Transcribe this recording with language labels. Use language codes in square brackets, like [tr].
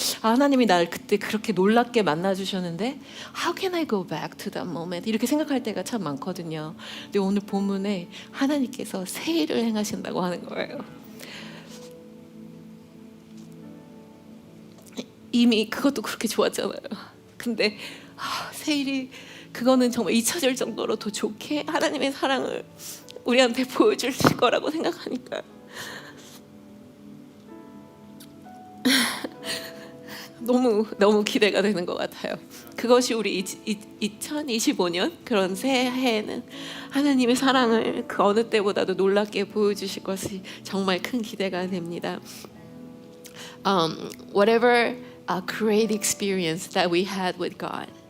[ko] 하나님이 나를 그때 그렇게 놀랍게 만나주셨는데 [en] How can I go back to that moment? [ko] 이렇게 생각할 때가 참 많거든요. 근데 오늘 본문에 하나님께서 새 일을 행하신다고 하는 거예요. 이미 그것도 그렇게 좋았잖아요. 근데 새 일이 그거는 정말 잊혀질 정도로 더 좋게 하나님의 사랑을 우리한테 보여주실 거라고 생각하니까 너무 기대가 되는 것 같아요. 그것이 우리 2025년 그런 새해에는 하나님의 사랑을 그 어느 때보다도 놀랍게 보여주실 것이 정말 큰 기대가 됩니다. [en] Whatever a great experience that we had with God,